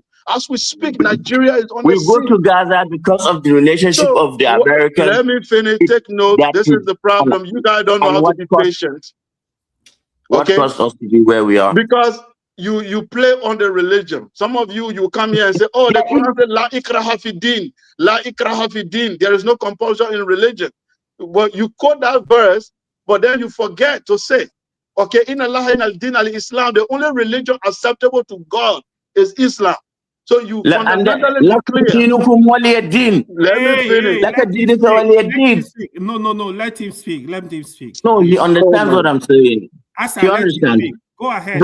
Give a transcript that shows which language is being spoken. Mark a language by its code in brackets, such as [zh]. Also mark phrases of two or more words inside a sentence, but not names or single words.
[en] As we speak, Nigeria is on the scene. We go to Gaza because of the relationship of the American. Let me finish. Take note. This is the problem. You guys don't know how to be patient. What caused us to be where we are? Because you play on the religion. Some of you come here and say, the Quran said, [ar] لا إكراه في دين. لا إكراه في دين. [en] There is no compulsion in religion. But you quote that verse, but then you forget to say, okay, [ar] إن الله إن الدين الإسلام, [en] the only religion acceptable to God is Islam. So you fundamentally clear. Let me finish. No, let him speak. Let him speak. No, he understands what I'm saying. You understand? Go ahead.